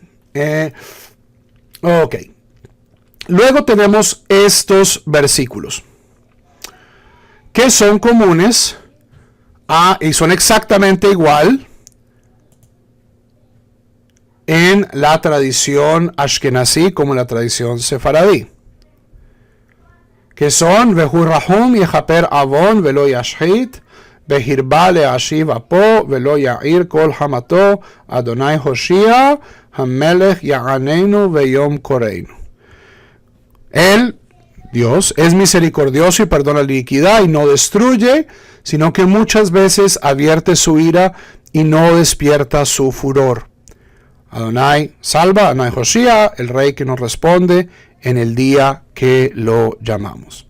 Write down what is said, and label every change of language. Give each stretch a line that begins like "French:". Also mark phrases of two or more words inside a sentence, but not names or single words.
Spanish: Ok. Luego tenemos estos versículos que son comunes y son exactamente igual en la tradición ashkenazí como en la tradición sefaradí, que son
Hebrew: והוא רחום יכפר עון ולא ישחית והרבה להשיב אפו ולא יעיר כל חמתו אדוני הושיעה המלך יעננו ביום קראנו.
Spanish: Él, Dios, es misericordioso y perdona la iniquidad y no destruye, sino que muchas veces advierte su ira y no despierta su furor. Adonai salva,
Hebrew: אדוני הושיעה,
Spanish: el rey que nos responde en el día que lo llamamos.